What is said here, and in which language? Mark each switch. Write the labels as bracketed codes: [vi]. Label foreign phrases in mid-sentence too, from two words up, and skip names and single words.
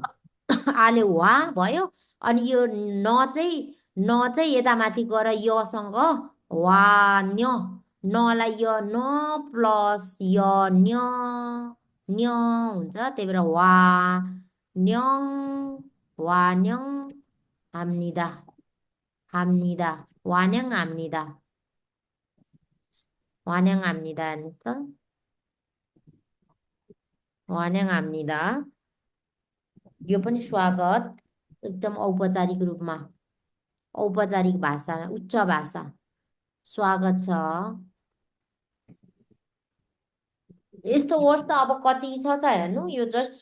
[ne] आले वा भयो अनि यो न चाहिँ न चाहिँ यता माथि गएर यसँग वान्य नलाई य न प्लस य न्य न्य हुन्छ त्यही भएर न्यङ वान्यङ 합니다. [ko] 합니다. 환영합니다. 환영합니다. 했어? 환영합니다. [ne] यो पनि स्वागत एकदम औपचारिक रूपमा औपचारिक भाषा उच्च भाषा स्वागत छ यस्तो वर्ड्स त अब कति छ हेर्नु यो जस्ट